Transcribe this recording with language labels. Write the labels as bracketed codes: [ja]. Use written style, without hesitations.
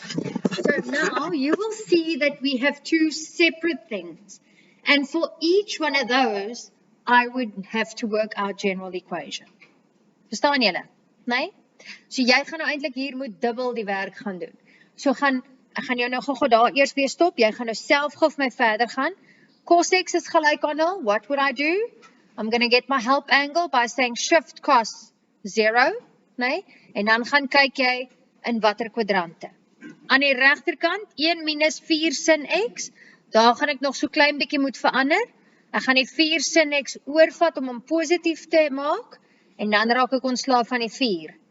[en] So now you will see that we have two separate things. And for each one of those, I would have to work out general equation. [af] Verstaan julle? Nee? So jy gaan nou eintlik hier moet dubbel die werk gaan doen. So ek gaan jou nou gou daar eers weer stop. Jy gaan nou self gou vir my verder gaan. Cos x is gelyk aan 0. [en] What would I do? I'm going to get my help angle by saying shift cos 0, nee? [af] En dan gaan kyk jy in watter kwadrante. Aan die regterkant 1 minus 4 sin x. Daar gaan ek nog so klein bietjie moet verander. Ek gaan die 4 sin x oorvat om hom positief te maak en dan raak ek ontslaaf van die 4.